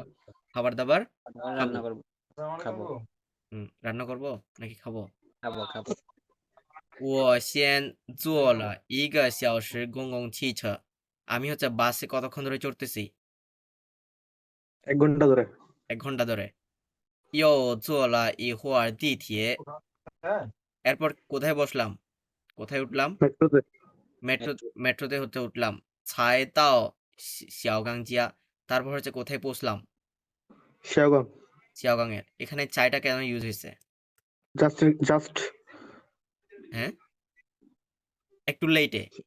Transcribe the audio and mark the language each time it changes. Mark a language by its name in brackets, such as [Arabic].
[Bangla] দাবার খাবার দাবার তারপর খাবো। রান্না করব, খাবো, রান্না করব নাকি খাবো? খাবো। [Chinese] 我先坐了1个小时公共汽车 [Bangla] আমি হচ্ছে বাসে কতক্ষণ ধরে চড়তেছি? 1 ঘন্টা ধরে 1 ঘন্টা ধরে। [Chinese] 又坐了一会儿地铁 [Bangla] এরপর কোথায় বসলাম? কোথায় উঠলাম? মেট্রোতে মেট্রোতে হচ্ছে উঠলাম। [Chinese] 才到小港家 [Bangla] তারপর হচ্ছে কোথায় পৌঁছলাম? শিয়াগং শিয়াওগাংয়ের। এখানে চাইটা কেন ইউজ হয়েছে? [English] just [Bangla] হ্যাঁ, একটু লেটে।